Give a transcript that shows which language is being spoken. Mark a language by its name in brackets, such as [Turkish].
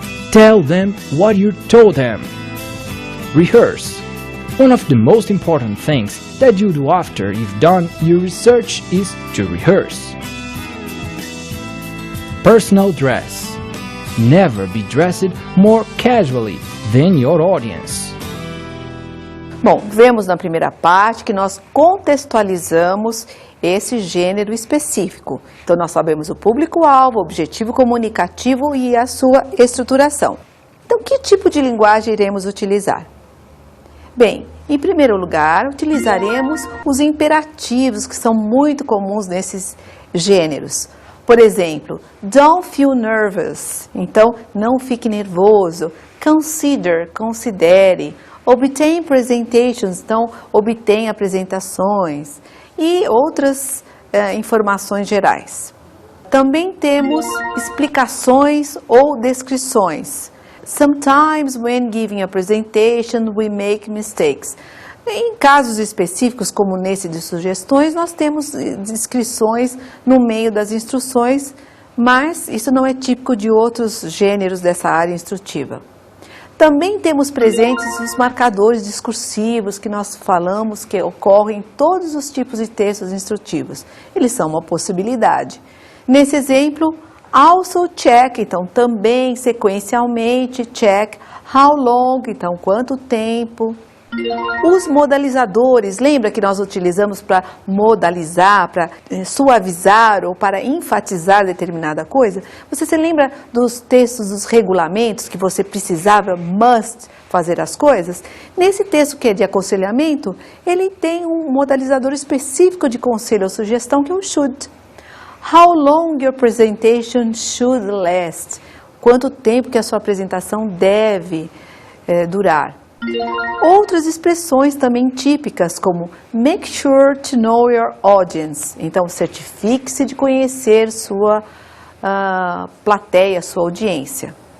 [English] Tell them what you told them. Rehearse. One of the most important things that you do after you've done your research is to rehearse. Personal dress. Never be dressed more casually than your audience. [Portuguese] Bom, vemos na primeira parte que nós contextualizamos esse gênero específico. Então, nós sabemos o público-alvo, o objetivo comunicativo e a sua estruturação. Então, que tipo de linguagem iremos utilizar? Bem, em primeiro lugar, utilizaremos os imperativos que são muito comuns nesses gêneros. [English] Por exemplo, don't feel nervous. [Portuguese] Então, não fique nervoso. [English] Consider, [Portuguese] considere. [English] Obtain presentations. [Portuguese] Então, obtenha apresentações. E outras informações gerais. Também temos explicações ou descrições. [English] Sometimes when giving a presentation, we make mistakes. [Portuguese] Em casos específicos, como nesse de sugestões, nós temos descrições no meio das instruções, mas isso não é típico de outros gêneros dessa área instrutiva. Também temos presentes os marcadores discursivos que nós falamos que ocorrem em todos os tipos de textos instrutivos. Eles são uma possibilidade. Nesse exemplo, [English] also check, [Portuguese] então também sequencialmente, [English] check, how long, [Portuguese] então quanto tempo. Os modalizadores, lembra que nós utilizamos para modalizar, para suavizar ou para enfatizar determinada coisa? Você se lembra dos textos, dos regulamentos que você precisava, must, fazer as coisas? Nesse texto que é de aconselhamento, ele tem um modalizador específico de conselho ou sugestão que é o should. [English] How long your presentation should last? [Portuguese] Quanto tempo que a sua apresentação deve durar? Outras expressões também típicas, como [English] make sure to know your audience. [Portuguese] Então, certifique-se de conhecer sua plateia, sua audiência.